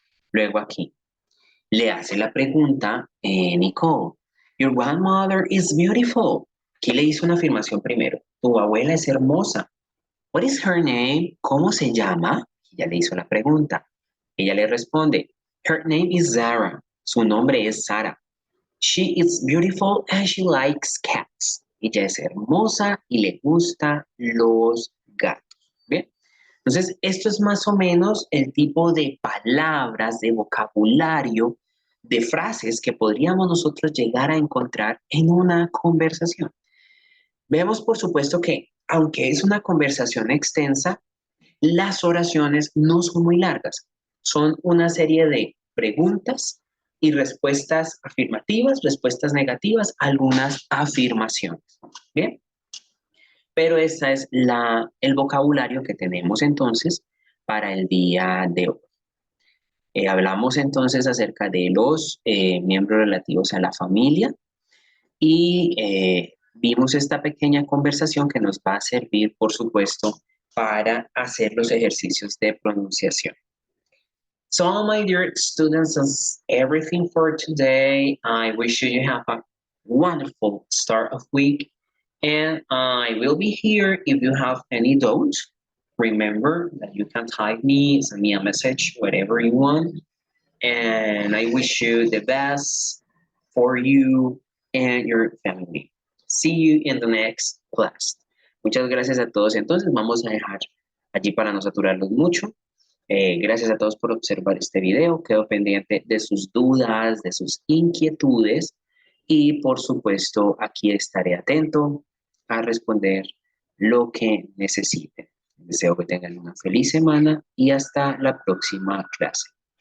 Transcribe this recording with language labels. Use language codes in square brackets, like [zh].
[es] Luego aquí le hace la pregunta, Nicole, [en] your grandmother is beautiful. [es] Aquí le hizo una afirmación primero. Tu abuela es hermosa. [en] What is her name? [es] ¿Cómo se llama? Ella le hizo la pregunta. Ella le responde, [en] her name is Zara. [es] Su nombre es Sara. [en] She is beautiful and she likes cats. [es] Ella es hermosa y le gustan los gatos. ¿Bien? Entonces, esto es más o menos el tipo de palabras, de vocabulario, de frases que podríamos nosotros llegar a encontrar en una conversación. Vemos, por supuesto, que aunque es una conversación extensa, las oraciones no son muy largas. Son una serie de preguntas y respuestas afirmativas, respuestas negativas, algunas afirmaciones. Bien, pero ese es el vocabulario que tenemos entonces para el día de hoy. Hablamos entonces acerca de los miembros relativos a la familia y vimos esta pequeña conversación que nos va a servir, por supuesto, para hacer los ejercicios de pronunciación. [en] So, my dear students, that's everything for today. I wish you have a wonderful start of week, and I will be here if you have any doubts. Remember that you can type me, send me a message, whatever you want. And I wish you the best for you and your family. See you in the next class. [es] Muchas gracias a todos. Entonces, vamos a dejar allí para no saturarlos mucho. Gracias a todos por observar este video. Quedo pendiente de sus dudas, de sus inquietudes y por supuesto aquí estaré atento a responder lo que necesiten. Deseo que tengan una feliz semana y hasta la próxima clase.